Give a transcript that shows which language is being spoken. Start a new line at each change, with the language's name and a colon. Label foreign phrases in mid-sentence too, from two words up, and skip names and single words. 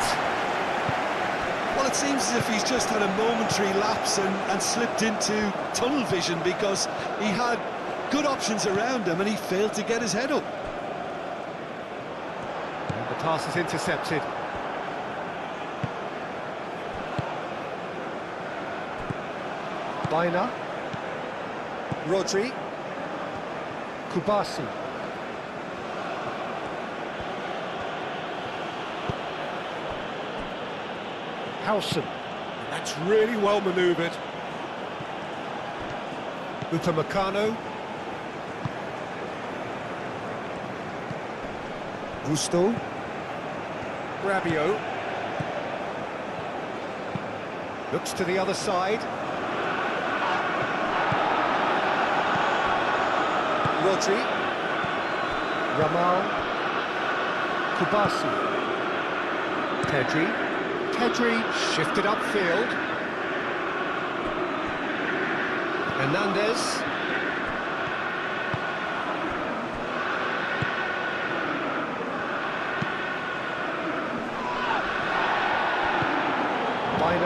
English: Well, it seems as if he's just had a momentary lapse and slipped into tunnel vision because he had good options around him and he failed to get his head up. And the pass is intercepted. Baina. Rodri. Kubasi. Howson. That's really well manoeuvred. Upamecano. Gusto. Rabiot. Looks to the other side. Rodri. Ramal. Kubasi. Pedri. Pedri shifted upfield. Hernandez. Baina.